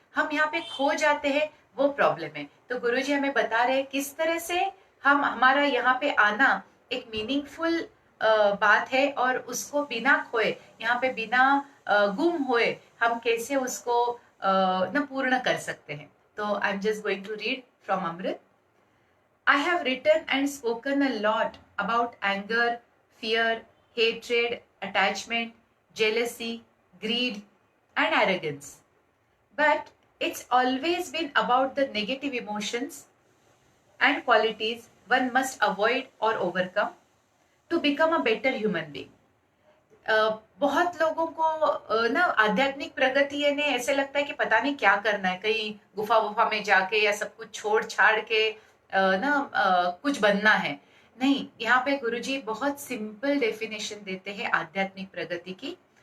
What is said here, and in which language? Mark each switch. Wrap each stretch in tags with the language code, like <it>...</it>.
<hi>हम यहाँ पे खो जाते हैं, वो प्रॉब्लम है। तो गुरुजी हमें बता रहे हैं किस तरह से हम, हमारा यहाँ पे आना एक मीनिंगफुल बात है, और उसको बिना खोए, यहाँ पे बिना गुम होए हम कैसे उसको न पूर्ण कर सकते हैं।</hi> <en>तो I am just going to read from Amrit. I have written and spoken a lot about anger, fear, hatred, attachment, jealousy, greed, and arrogance. But it's always been about the negative emotions and qualities one must avoid or overcome to become a better human being.</en> <hi>बहुत लोगों को ना आध्यात्मिक प्रगति यानी ऐसे लगता है कि पता नहीं क्या करना है, कहीं गुफा वुफा में जाके या सब कुछ छोड़ छाड़ के कुछ बनना है। नहीं, यहाँ पे गुरुजी बहुत सिंपल डेफिनेशन देते हैं आध्यात्मिक प्रगति की।</hi>